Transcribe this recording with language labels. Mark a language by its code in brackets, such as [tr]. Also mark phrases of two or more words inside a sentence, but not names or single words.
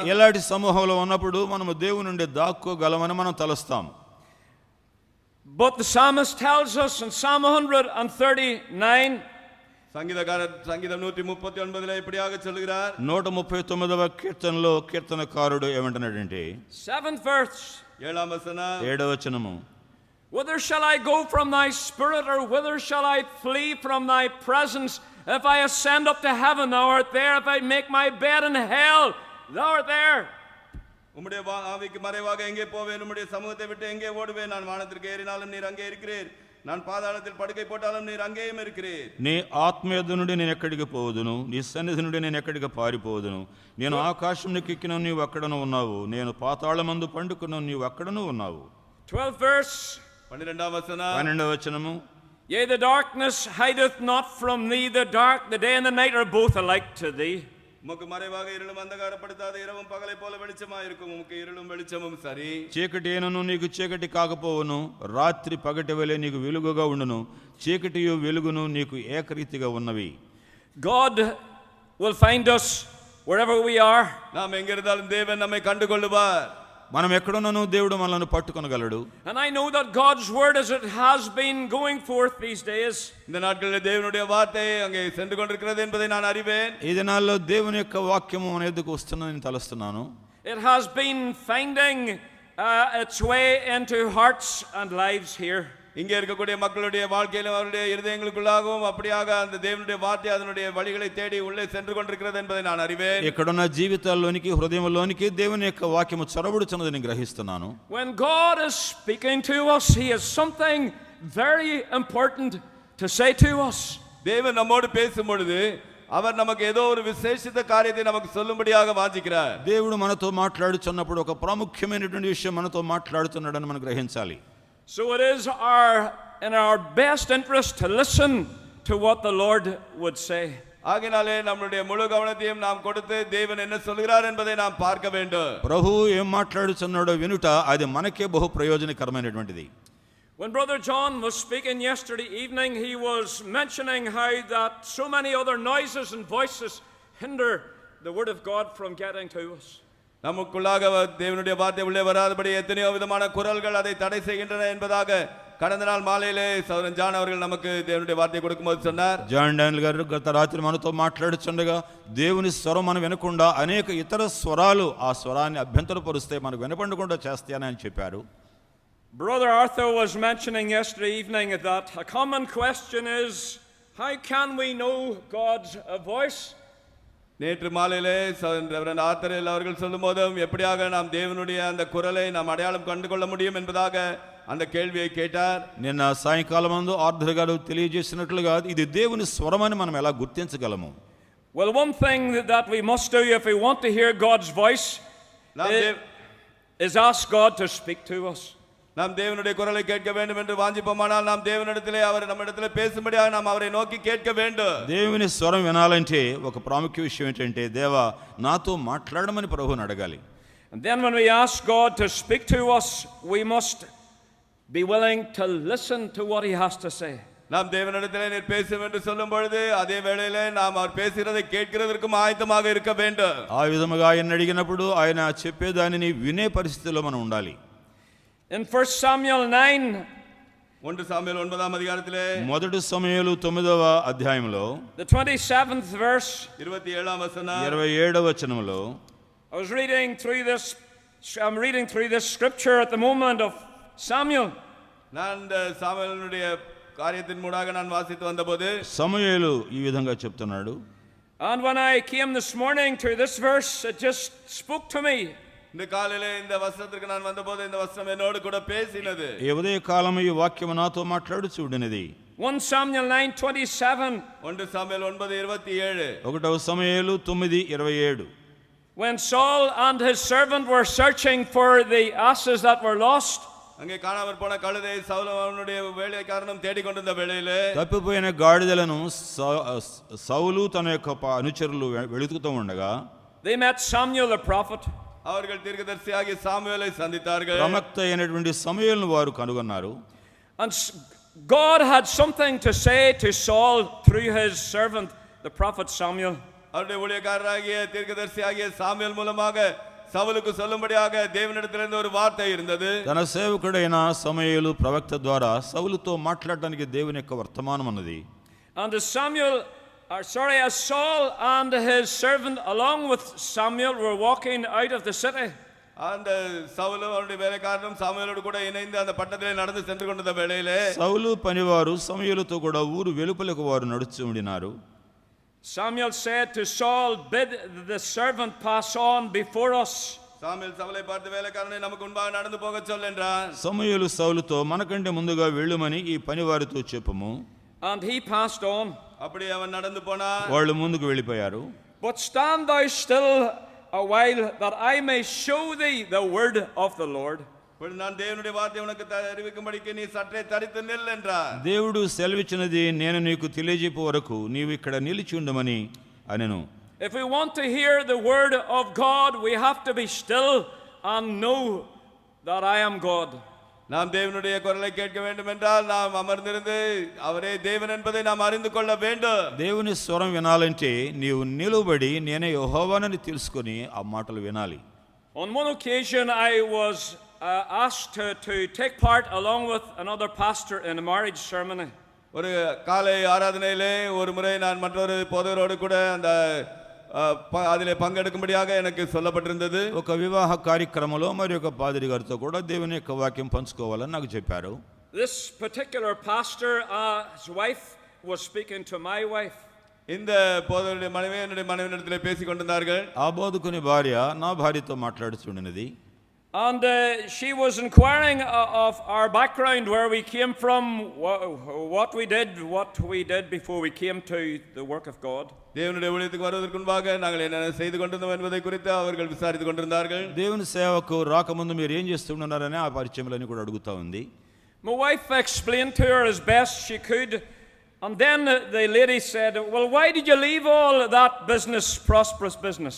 [te] ఎలాంటి సమూహంలో ఉన్నప్పుడు మనము దేవుని నుండి దాక్కోగలమని మనం తలస్తాం. [en] But the psalmist tells us in Psalm 139, [ta] சங்கீதக்காரர் சங்கீதம் 139இல் இப்படியாக சொல்கிறார். [te] 139వ కీర్తనలో కీర్తనకారుడు ఏమంటున్నాడంటే, [en] 7th verse, [te] 7వ వచనం, 7వ వచనము, [en] whither shall I go from thy spirit, or whither shall I flee from thy presence? If I ascend up to heaven, thou art there. If I make my bed in hell, thou art there. [ta] உம்முடைய ஆவிக்கு மறைவாக எங்கே போவேன்? உம்முடைய சமூகத்தை விட்டு எங்கே ஓடுவேன்? நான் வானத்திற்கு ஏறினாலும் நீர் அங்கே இருக்கிறீர், நான் பாதாளத்தில் படுக்கை போட்டாலும் நீர் அங்கேயும் இருக்கிறீர். [te] నీ ఆత్మీయత నుండి నేను ఎక్కడికి పోదును, నీ సన్నిధి నుండి నేను ఎక్కడికి పారిపోదును. నేను ఆకాశంలోకి ఎక్కిన నీవు అక్కడను ఉన్నావు, నేను పాతాళమందు పండుకున్న నీవు అక్కడను ఉన్నావు. [en] 12th verse, [te] 12వ వచనం, 12వ వచనము, [en] yea, the darkness hideth not from thee, the day and the night are both alike to thee. [ta] உமக்கு மறைவாக இருளும் அந்தகாரப்படுத்தாத இரவும் பகலை போல வெளிச்சமா இருக்கும். உமக்கு இருளும் வெளிச்சமும் சரி. [te] చీకటి అయినను నీకు చీకటి కాకపోవును, రాత్రి పగటి వలె నీకు వెలుగుగా ఉండును, చీకటియు వెలుగును నీకు ఏకరీతిగా ఉన్నవి. [en] God will find us wherever we are. [ta] நாம் எங்க இருந்தாலும் தேவன் நம்மை கண்டுகொள்ளுவார். [te] మనం ఎక్కడున్నానో దేవుడు మనల్ని పట్టుకొనగలడు. [en] And I know that God's word, as it has been going forth these days, [ta] இந்த நாட்களில் தேவனுடைய வார்த்தை அங்கே சென்று கொண்டிருக்கிறது என்பதை நான் அறிவேன். [te] ఈ దినాల్లో దేవుని యొక్క వాక్యము మన ఎదుకు వస్తుందని తలుస్తున్నాను. [en] it has been finding its way into hearts and lives here. [ta] இங்கே இருக்கக்கூடிய மக்களுடைய வாழ்க்கையிலும் அவருடைய இருதயங்களுக்குள்ளாகவும் அப்படியாக அந்த தேவனுடைய வார்த்தை அதனுடைய வழிகளை தேடி உள்ளே சென்று கொண்டிருக்கிறது என்பதை நான் அறிவேன். [te] ఇక్కడున్న జీవితాల్లోనికి, హృదయంలోనికి దేవుని యొక్క వాక్యము చొరబడుచున్నదని గ్రహిస్తున్నాను. [en] When God is speaking to us, he has something very important to say to us. [ta] தேவன் நம்மோடு பேசும் பொழுது அவர் நமக்கு ஏதோ ஒரு விசேஷித்த காரியத்தை நமக்கு சொல்லும்படியாக வாஞ்சிக்கிறார். [te] దేవుడు మనతో మాట్లాడుచున్నప్పుడు ఒక ప్రాముఖ్యమైనటువంటి విషయం మనతో మాట్లాడుతున్నాడని మనం గ్రహించాలి. [en] So it is in our best interest to listen to what the Lord would say. [ta] ஆகையாலே நம்முடைய முழு கவனத்தையும் நாம் கொடுத்து தேவன் என்ன சொல்கிறார் என்பதை நாம் பார்க்க வேண்டும். [te] ప్రభు ఏం మాట్లాడుచున్నాడో వినుట అది మనకే బహు ప్రయోజనకరమైనటువంటిది. [en] When Brother John was speaking yesterday evening, he was mentioning how that so many other noises and voices hinder the word of God from getting to us. [ta] நமக்குள்ளாக தேவனுடைய வார்த்தை உள்ளே வராதபடி எத்தனையோ விதமான குரல்கள் அதை தடை செய்கின்றன என்பதாக கடந்த நாள் மாலையிலே சகோதரன் ஜான் அவர்கள் நமக்கு தேவனுடைய வார்த்தையை கொடுக்கும்போது சொன்னார், [te] జాన్ డానియల్ గారు గత రాత్రి మనతో మాట్లాడుచుండగా దేవుని స్వరం మనం వినకుండా అనేక ఇతర స్వరాలు ఆ స్వరాన్ని అభ్యంతరపరుస్తే మనకు వినపడకుండా చేస్తాయని ఆయన చెప్పారు. [en] Brother Arthur was mentioning yesterday evening that a common question is, how can we know God's voice? [ta] நேற்று மாலையிலே ரெவரண்ட் ஆத்தரேல் அவர்கள் சொல்லும் போதும் எப்படியாக நாம் தேவனுடைய அந்த குரலை நாம் அடையாளம் கண்டு கொள்ள முடியும் என்பதாக அந்த கேள்வியை கேட்டார். [te] నిన్న సాయంకాలం మందు ఆర్థర్ గారు తెలియజేసినట్లుగా ఇది దేవుని స్వరమని మనం ఎలా గుర్తించగలము? [en] Well, one thing that we must do if we want to hear God's voice is ask God to speak to us. [ta] நாம் தேவனுடைய குரலை கேட்க வேண்டும் என்று வாஞ்சிப்போமானால் நாம் தேவனிடத்திலே அவர் நம்மிடத்திலே பேசும்படியாக நாம் அவரை நோக்கி கேட்க வேண்டும். [te] దేవుని స్వరం వినాలంటే ఒక ప్రాముఖ్య విషయం ఏంటంటే దేవా నాతో మాట్లాడమని ప్రభువుని అడగాలి. [en] And then when we ask God to speak to us, we must be willing to listen to what he has to say. [ta] நாம் தேவனிடத்திலே நீர் பேசும் என்று சொல்லும் பொழுது அதே வேளையிலே நாம் அவர் பேசுகிறதை கேட்கிறதற்கும் ஆயத்தமாக இருக்க வேண்டும். [te] ఆ విధముగా ఆయన అడిగినప్పుడు ఆయన చెప్పేదానిని వినే పరిస్థితిలో మనం ఉండాలి. [en] In 1 Samuel 9, [te] 1 సామ్యుయేలు 9వ అధ్యాయத்திலே మొదటి సమూయేలు 9వ అధ్యాయంలో [en] the 27th verse, [te] 27వ వచనం 27వ వచనంలో [en] I'm reading through this scripture at the moment of Samuel. [ta] நான் சாமுவேலுடைய காரியத்தின் மூலமாக நான் வாசித்து வந்தபோது [te] సమూయేలు ఈ విధంగా చెప్తున్నాడు. [en] And when I came this morning to this verse, it just spoke to me. [ta] இந்த காலையிலே இந்த வசனத்திற்கு நான் வந்தபோது இந்த வசனம் என்னோடு கூட பேசினது. [te] ఈ ఉదయ కాలం ఈ వాక్యము నాతో మాట్లాడుచు ఉండినది. [en] 1 Samuel 9:27. [te] 1 సామ్యుయేలు 9:27. 1వ సమూయేలు 9:27. [en] When Saul and his servant were searching for the asses that were lost, [ta] அங்கே காணாமற் போன கழுதையை சவுல் அவனுடைய வேலைக்காரனும் தேடிக்கொண்டிருந்த வேளையிலே [te] తప్పిపోయిన గాడిదలను సౌలు తన యొక్క అనుచరులు వెళుతుతూ ఉండగా [en] they met Samuel the prophet. [ta] அவர்கள் தீர்க்கதரிசியாகிய சாமுவேலை சந்தித்தார்கள். [te] ప్రవక్త అయినటువంటి సమూయేలును వారు కనుగొన్నారు. [en] And God had something to say to Saul through his servant the prophet Samuel. [ta] அவருடைய ஊழியக்காரராகிய தீர்க்கதரிசியாகிய சாமுவேல் மூலமாக சவுலுக்கு சொல்லும்படியாக தேவனிடத்திலிருந்து ஒரு வார்த்தை இருந்தது. [te] తన సేవకుడైన సమూయేలు ప్రవక్త ద్వారా సౌలుతో మాట్లాడడానికి దేవుని యొక్క వర్తమానం ఉన్నది. [en] And as Saul and his servant along with Samuel were walking out of the city, [ta] அந்த சவுலும் அவருடைய வேலைக்காரனும் சாமுவேலோடு கூட இணைந்து அந்த பட்டணத்திலே நடந்து சென்று கொண்டிருந்த வேளையிலே [te] సౌలు పనివారు సమూయేలుతో కూడా ఊరు వెలుపలకు వారు నడుచు ఉండినారు. [en] Samuel said to Saul, bid the servant pass on before us. [ta] சாமுவேல் சவுலை பார்த்து வேலைக்காரனை நமக்கு முன்பாக நடந்து போக சொல் என்றான். [te] సమూయేలు సౌలుతో మనకంటే ముందుగా వెళ్ళుమని ఈ పనివారితో చెప్పుము. [en] And he passed on. [ta] அப்படி அவன் நடந்து போனான். [te] వాళ్ళు ముందుకు వెళ్ళిపోయారు. [en] But stand thou still a while, that I may show thee the word of the Lord. [ta] நான் தேவனுடைய வார்த்தை உனக்கு அறிவிக்கும்படிக்கு நீ சற்றே தரித்து நில் என்றார். [te] దేవుడు సెలవిచ్చినది నేను నీకు తెలియజేపు వరకు నీవు ఇక్కడ నిలిచి ఉండమని అనెను. [en] If we want to hear the word of God, we have to be still and know that I am God. [ta] நாம் தேவனுடைய குரலை கேட்க வேண்டும் என்றால் நாம் அமர்ந்திருந்து அவரே தேவன் என்பதை நாம் அறிந்து கொள்ள வேண்டும். [te] దేవుని స్వరం వినాలంటే నీవు నిలువబడి నేనే యెహోవానని తెలుసుకొని ఆ మాటలు వినాలి. [en] On one occasion I was asked to take part along with another pastor in a marriage ceremony. [ta] ஒரு காலை ஆராதனையிலே ஒரு முறை நான் மற்றொரு போதகரோடு கூட அந்த அதிலே பங்கெடுக்கும்படியாக எனக்கு சொல்லப்பட்டிருந்தது. [te] ఒక వివాహ కార్యక్రమంలో మరి ఒక పాదిరి గారితో కూడా దేవుని యొక్క వాక్యం పంచుకోవాలని నాకు చెప్పారు. [en] This particular pastor, his wife was speaking to my wife. [ta] இந்த போதகருடைய மனைவி என்னுடைய மனைவியிடத்திலே பேசிக் கொண்டிருந்தார்கள். [te] ఆ బోధకుని భార్య నా భార్యతో మాట్లాడుచుండినది. [en] And she was inquiring of our background, where we came from, what we did before we came to the work of God. [ta] தேவனுடைய ஊழியத்துக்கு வருவதற்கு முன்பாக நாங்கள் என்ன செய்து கொண்டிருந்தோம் என்பதை குறித்து அவர்கள் விசாரித்துக் கொண்டிருந்தார்கள். [te] దేవుని సేవకు రాకముందు మీరు ఏం చేస్తున్నారని ఆ పరిచయములని కూడా అడుగుతా ఉంది. [en] My wife explained to her as best she could, and then the lady said, well, why did you leave all that business, prosperous business?